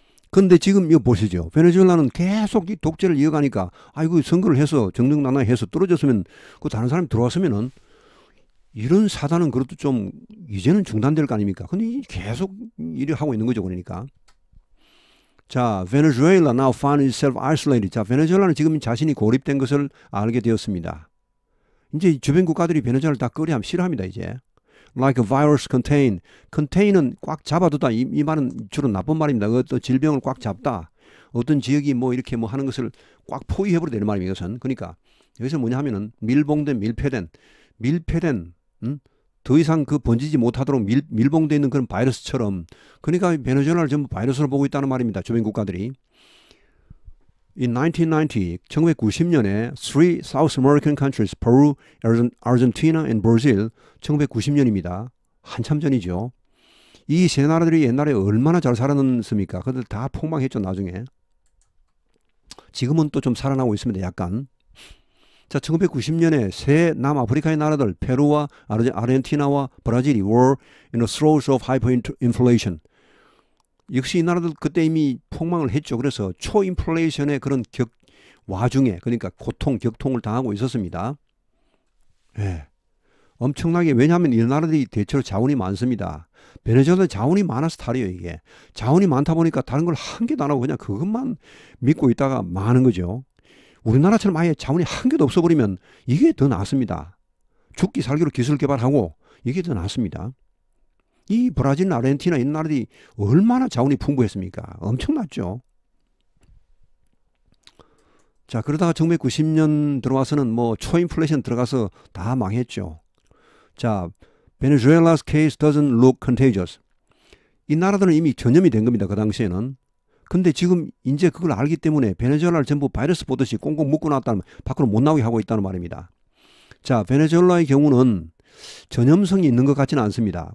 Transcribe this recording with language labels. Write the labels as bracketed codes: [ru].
[ko] 근데 지금 이거 보시죠. 베네수엘라는 계속 이 독재를 이어가니까 아이고 선거를 해서 정정당당해서 떨어졌으면 그 다른 사람이 들어왔으면은 이런 사단은 그래도 좀 이제는 중단될 거 아닙니까? 근데 계속 일을 하고 있는 거죠. 그러니까. [en] 자, Venezuela now found itself isolated. [ko] 자, 베네수엘라는 지금 자신이 고립된 것을 알게 되었습니다. 이제 주변 국가들이 베네수엘라를 다 싫어합니다. [en] 이제. Like a virus contain. [ko] contain은 꽉 잡아두다. 이 말은 주로 나쁜 말입니다. 어떤 질병을 꽉 잡다. 어떤 지역이 뭐 이렇게 뭐 하는 것을 꽉 포위해버리다 이런 말입니다. 이것은. 그러니까 여기서 뭐냐 하면은 밀봉된 밀폐된 더 이상 그 번지지 못하도록 밀봉되어 있는 그런 바이러스처럼. 그러니까 베네수엘라를 전부 바이러스로 보고 있다는 말입니다. 주변 국가들이. [en] In 1990, [ko] 1990년에 [en] three South American countries, Peru, Argentina, and Brazil, [ko] 1990년입니다. 한참 전이죠. 이 세 나라들이 옛날에 얼마나 잘 살았습니까? 그들 다 폭망했죠, 나중에. 지금은 또 좀 살아나고 있습니다, 약간. 자, 1990년에 세 남아프리카의 나라들, 페루와 아르헨티나와 브라질이 [en] were in the throes of hyperinflation. [ko] 역시 이 나라들 그때 이미 폭망을 했죠. 그래서 초인플레이션의 그런 와중에, 그러니까 격통을 당하고 있었습니다. 예. 엄청나게, 왜냐하면 이 나라들이 대체로 자원이 많습니다. 베네수엘라 자원이 많아서 탈이에요, 이게. 자원이 많다 보니까 다른 걸 한 개도 안 하고 그냥 그것만 믿고 있다가 망하는 거죠. 우리나라처럼 아예 자원이 한 개도 없어버리면 이게 더 낫습니다. 죽기 살기로 기술 개발하고 이게 더 낫습니다. 이 브라질, 아르헨티나 이런 나라들이 얼마나 자원이 풍부했습니까? 엄청났죠. 자, 그러다가 1990년 들어와서는 뭐 초인플레이션 들어가서 다 망했죠. [en] 자, Venezuela's case doesn't look contagious. [ko] 이 나라들은 이미 전염이 된 겁니다. 그 당시에는. 근데 지금 이제 그걸 알기 때문에 베네수엘라를 전부 바이러스 보듯이 꽁꽁 묶고 놨다는, 밖으로 못 나오게 하고 있다는 말입니다. 자, 베네수엘라의 경우는 전염성이 있는 것 같지는 않습니다.